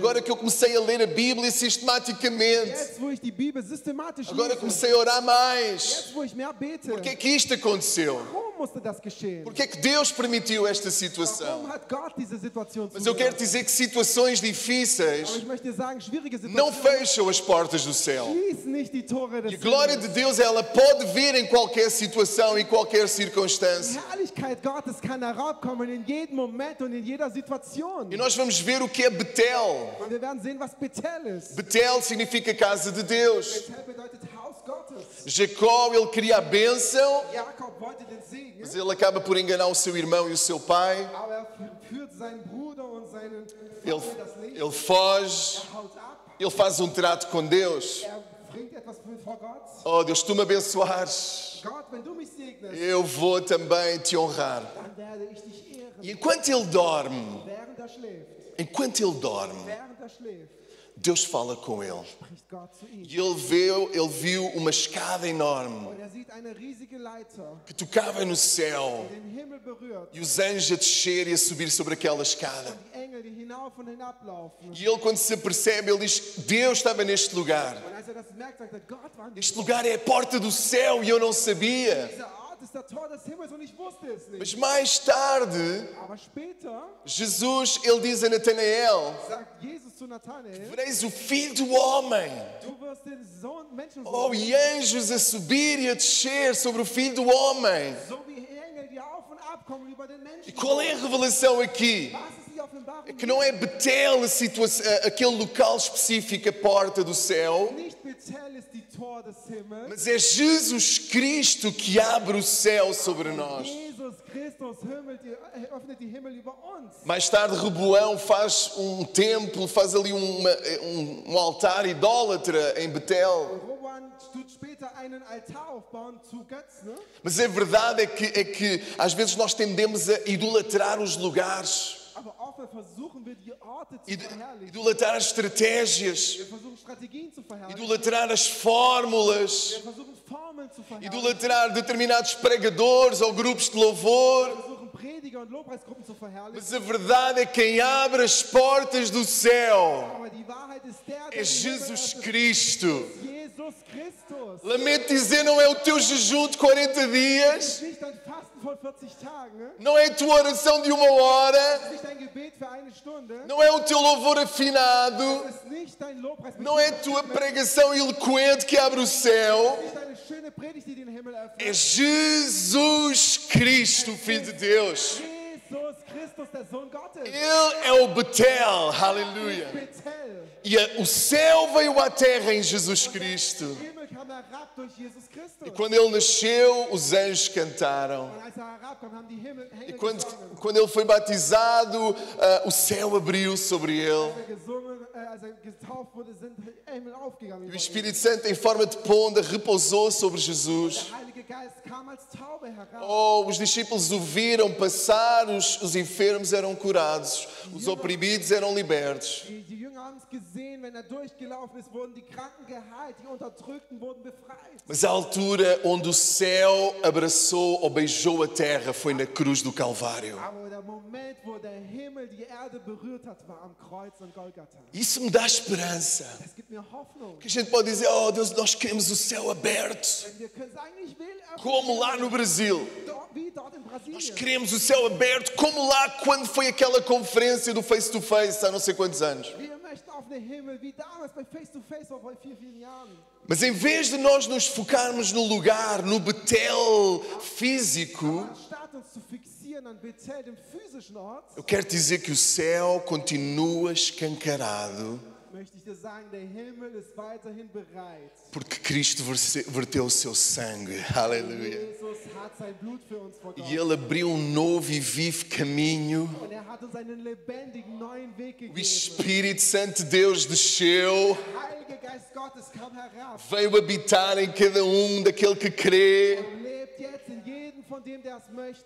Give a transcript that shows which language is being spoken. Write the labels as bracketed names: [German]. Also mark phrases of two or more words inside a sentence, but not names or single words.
[Portuguese] Agora que eu comecei a ler a Bíblia sistematicamente. [German] Jetzt, wo ich die Bibel systematisch [Portuguese] Agora [German] lese. [Portuguese] comecei a orar mais. [German] Jetzt, wo ich mehr bete. [Portuguese] Por que é que isto aconteceu? [German] Warum musste das geschehen? [Portuguese] Por que é que Deus permitiu esta situação? [German] Warum hat Gott diese Situation [Portuguese] Mas eu quero [German] zugelassen? [Portuguese] dizer que situações difíceis [German] Aber ich möchte dir sagen, schwierige [Portuguese] não [German] Situationen [Portuguese] fecham as portas do céu. [German] schließen nicht die Tore des [Portuguese] E a glória [German] Himmels. [Portuguese] de Deus, ela pode vir em qualquer situação e qualquer [German] Die [Portuguese] circunstância. [German] Herrlichkeit Gottes kann herabkommen in jedem Moment und in jeder Situation. [Portuguese] E nós vamos ver o que é Betel. [German] Und wir werden sehen, was Bethel ist. [Portuguese] Betel significa casa de Deus. [German] Bethel bedeutet Haus Gottes. [Portuguese] Jacó, ele queria a bênção, [German] Jakob wollte den Segen, [Portuguese] mas ele acaba por enganar o seu irmão e o seu pai. [German] aber er führt seinen Bruder und seinen [Portuguese] Ele, [German] Vater das Licht. [Portuguese] ele foge, [German] Haut ab. [Portuguese] ele faz um trato com Deus. [German] Bringt etwas vor Gott. [Portuguese] Oh Deus, tu me abençoares, [German] Gott, wenn du mich segnest, [Portuguese] eu vou também te honrar. [German] dann werde ich dich ehren. [Portuguese] E enquanto ele dorme, [German] Während er schläft, [Portuguese] Deus fala com ele. [German] spricht Gott zu ihm. [Portuguese] E ele viu uma escada enorme [German] Und er sieht eine riesige Leiter, [Portuguese] que tocava no céu. [German] die den Himmel berührt. [Portuguese] E os anjos a descer e a subir sobre aquela escada. [German] Die Engel, die hinauf und hinablaufen. [Portuguese] E ele, quando se apercebe, ele diz: Deus estava neste lugar. [German] Und als er das merkt, sagt er, Gott war in [Portuguese] Este [German] diesem [Portuguese] lugar é a porta do céu e eu não sabia. [German] Dieser Ort ist das Tor des Himmels und ich wusste es nicht. [Portuguese] Mas mais tarde, [German] Aber später [Portuguese] Jesus, ele diz a Natanael: [German] sagt Jesus zu Nathanael, [Portuguese] vereis o Filho do Homem. [German] du wirst den Sohn, Menschensohn, [Portuguese] Oh, e anjos a subir e a descer sobre o Filho do Homem. [German] so wie Engel, die auf und ab kommen über den Menschen. [Portuguese] E qual é a revelação aqui? [German] Was ist die Offenbarung? [Portuguese] É que não é Betel aquele local específico, a porta do céu, [German] Nicht Bethel ist die Tor des Himmels. [Portuguese] mas é Jesus Cristo que abre o céu sobre nós. [German] Jesus Christus öffnet die Himmel über uns. [Portuguese] Mais tarde, Reboão faz um templo, faz ali um altar idólatra em Betel. [German] Roman tut später einen Altar aufbauen zu Götzen. [Portuguese] Ne? Mas a verdade é que às vezes nós tendemos a idolatrar os lugares, [German] Aber oft versuchen wir die Orte zu verherrlichen. [Portuguese] idolatrar as estratégias, [German] Wir versuchen Strategien zu verherrlichen. [Portuguese] idolatrar as fórmulas, [German] Wir versuchen Formeln zu verherrlichen. [Portuguese] idolatrar determinados pregadores ou grupos de louvor. [German] Wir versuchen Prediger und Lobpreisgruppen zu verherrlichen. [Portuguese] Mas a verdade é que quem abre as portas do céu [German] Aber die Wahrheit ist der [Portuguese] é [German] die Himmel [Portuguese] Jesus [German] öffnet, [Portuguese] Cristo. [German] ist Jesus Christus. [Portuguese] Lamento dizer, não é o teu jejum de 40 dias, [German] Nicht dein Fasten von 40 Tagen. [Portuguese] Ne? não é a tua oração de 1 hora, [German] Nicht dein Gebet für eine Stunde. [Portuguese] não é o teu louvor afinado, [German] Es ist nicht dein Lobpreis mit [Portuguese] não é a tua pregação eloquente que abre o céu. [German] nicht deine schöne Predigt, die den Himmel öffnet. [Portuguese] É Jesus Cristo, Filho de Deus. [German] Jesus Christus, der Sohn Gottes. [Portuguese] Ele é o Betel, aleluia. [German] Bethel. [Portuguese] E o céu veio à terra em Jesus Cristo. [German] Der Himmel kam herab durch Jesus Christus. [Portuguese] E quando ele nasceu, os anjos cantaram. [German] Und als herabkam, haben die Engel gesungen. [Portuguese] Quando ele foi batizado, o céu abriu sobre ele. [German] Als getauft wurde, sind Engel aufgegangen. [Portuguese] E o [German] über ihn. [Portuguese] Espírito Santo, em forma de ponda, repousou sobre Jesus. [German] Der Heilige Geist kam als Taube herab. [Portuguese] Oh, os discípulos o viram passar, os enfermos eram curados, os oprimidos eram libertos. [German] Die Jünger haben es gesehen, wenn er durchgelaufen ist, wurden die Kranken geheilt, die Unterdrückten wurden befreit. [Portuguese] Mas a altura onde o céu abraçou ou beijou a terra foi na cruz do Calvário. [German] Aber der Moment, wo der Himmel die Erde berührt hat, war am Kreuz von Golgatha. [Portuguese] Isso me dá esperança. [German] Es gibt mir Hoffnung. [Portuguese] Que a gente pode dizer, oh Deus, nós queremos o céu aberto, [German] Denn wir können sagen, ich will [Portuguese] como lá no Brasil. [German] wie dort in [Portuguese] Nós [German] Brasilien. [Portuguese] queremos o céu aberto, como lá quando foi aquela conferência do Face to Face há não sei quantos anos. [German] Wir möchten auf den Himmel, wie damals bei Face to Face vor 4 Jahren. [Portuguese] Mas em vez de nós nos focarmos no lugar, no Betel físico, [German] Anstatt uns zu fixieren an Bethel, dem physischen Ort, [Portuguese] eu quero dizer que o céu continua escancarado, [German] möchte ich dir sagen, der Himmel ist weiterhin bereit. [Portuguese] porque Cristo verteu o seu sangue. Aleluia. [German] Jesus hat sein Blut für uns [Portuguese] E [German] vergossen. [Portuguese] Ele abriu um novo e vivo caminho. [German] Und er hat uns einen lebendigen neuen Weg [Portuguese] O [German] gegeben. [Portuguese] Espírito Santo de Deus desceu, [German] Heilige Geist Gottes kam herab [Portuguese] veio habitar em cada daquele que crê. [German] und lebt jetzt in jedem von dem, der es möchte.